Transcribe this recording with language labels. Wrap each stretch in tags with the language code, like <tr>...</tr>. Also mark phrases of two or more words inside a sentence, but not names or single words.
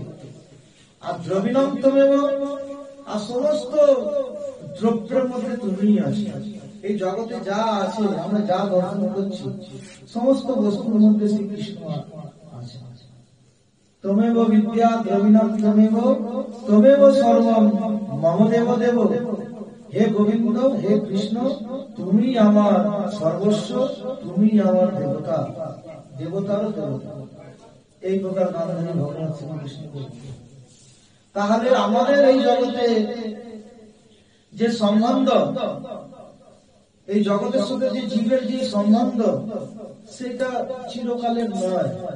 <bn>আর</bn> <sa>দ্রবিণম তমেব,</sa> <bn>আর সমস্ত দ্রব্যের মধ্যে তুমি আছো। এই জগতে যা আছে, আমরা যা দর্শন করছি, সমস্ত বস্তুর মধ্যে শ্রীকৃষ্ণ আছে।</bn> <sa>তমেব বিদ্যা দ্রবিণম তমেব, তমেব সর্বম মম দেব দেব।</sa> <bn>হে গোবিন্দ, হে কৃষ্ণ, তুমি আমার সর্বস্ব, তুমি আমার দেবতা, দেবতারও দেবতা। এই প্রকার গান্ধারী ভগবান শ্রীকৃষ্ণ বলছেন। তাহলে আমাদের এই জগতে যে সম্বন্ধ, এই জগতের সাথে যে জীবের যে সম্বন্ধ, সেটা চিরকালের নয়।</bn>